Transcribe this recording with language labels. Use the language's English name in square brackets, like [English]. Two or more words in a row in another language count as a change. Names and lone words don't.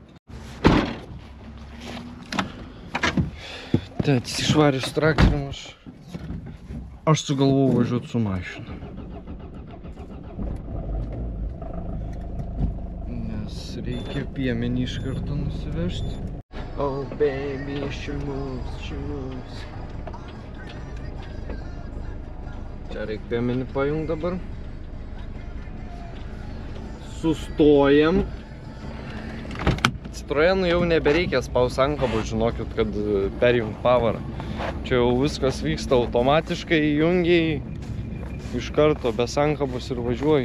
[Lithuanian] Tėtis išvarė su traktorium, aš sugalvojau važiuoti su mašina. Nes reikia piemenį iš karto nusivežti. [English] Oh baby, she moves. [Lithuanian] Čia reikia piemenį pajungt dabar. Sustojam. Citroenų jau nebereikia spaus ankabų, žinokit, kad perjungt pavarą. Čia jau viskas vyksta automatiškai, jungiai iš karto be sankabos ir važiuoju.